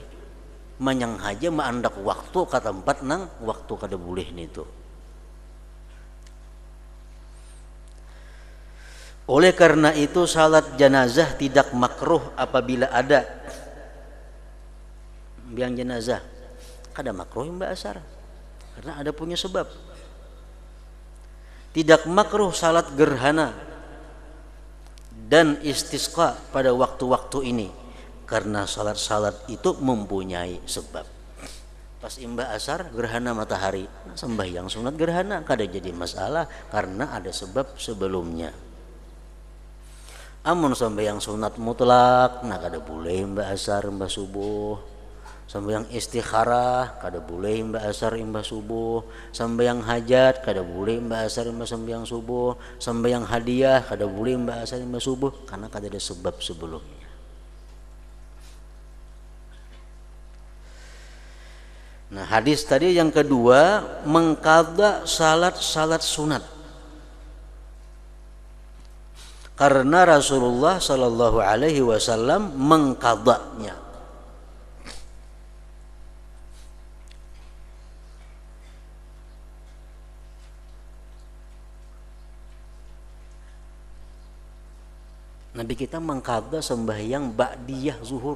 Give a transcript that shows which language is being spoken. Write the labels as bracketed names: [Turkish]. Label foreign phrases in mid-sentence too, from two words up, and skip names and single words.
[Banjar] Manyang aja maandak waktu ke tempat nang waktu kada boleh nitu. Oleh karena itu salat jenazah tidak makruh apabila ada biang jenazah kada makruh mbak asar karena ada punya sebab. Tidak makruh salat gerhana dan istisqa pada waktu-waktu ini karena salat-salat itu mempunyai sebab. Pas imba asar gerhana matahari, nah, sembahyang sunat gerhana kada jadi masalah karena ada sebab sebelumnya. Amun sembahyang sunat mutlak, nah kada boleh imba asar imba subuh. Sembahyang istikharah kada boleh imba asar imba subuh. Sembahyang hajat kada boleh imba asar imba sembahyang subuh. Sembahyang hadiah kada boleh imba asar imba subuh karena kada ada sebab sebelumnya. Nah hadis tadi yang kedua mengqadha salat-salat sunat. Karena Rasulullah [Arabic] sallallahu alaihi wasallam [Banjar] mengqadhanya. Nabi kita mengqadha sembahyang ba'diyah zuhur.